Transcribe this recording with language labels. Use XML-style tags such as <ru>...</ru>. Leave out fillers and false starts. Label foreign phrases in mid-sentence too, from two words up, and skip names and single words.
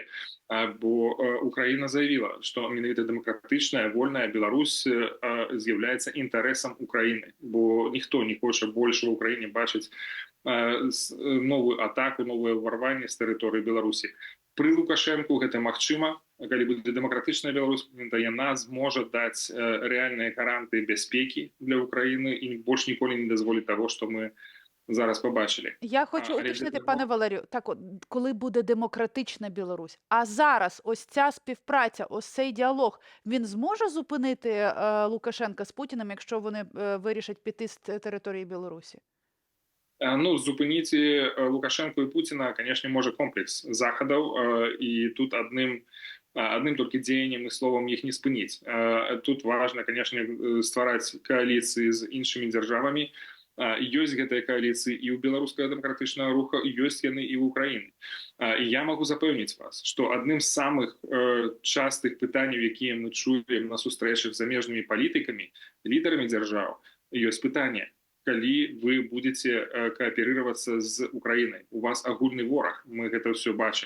<be>Бо Украіна заявіла, што менавіта дэмакратычная, вольная Беларусь з'яўляецца інтарэсам Украіны, бо ніхто не хоча больш у Украіне бачыць новую атаку, новае ўварванне з тэрыторыі Беларусі. Пры Лукашэнку гэта магчыма, калі будзе дэмакратычная Беларусь, яна зможа даць рэальныя гаранты бяспекі для Украіны і больш ніколі не дазволіць таго, што мы зараз побачили.</be> <uk>Я хочу уточнити, пане Валерію, так от, коли буде демократична Білорусь, а зараз ось ця співпраця, ось цей діалог, він зможе зупинити Лукашенка з Путіним, якщо вони вирішать піти з території Білорусі? Ну, зупиніти Лукашенко і Путіна, звісно, може комплекс заходів, і тут одним тільки діянням і словом їх не спинити. Тут важливо, звісно, створити коаліції з іншими державами.</uk> <be>Ёсць гэтыя коаліцыі і ў беларускага дэмакратычнага руха, ёсць яны і ў Украіны. І я магу запэўніць вас, што адным з самых частых пытанняў, якія мы чуем на сустрэчах з замежнымі палітыкамі, лідарамі дзяржаў, ёсць пытанне: калі вы</be> <ru>будете кааперироваться</ru> <be>з Украінай, у вас агульны вораг, мы гэта ўсё бачым.</be>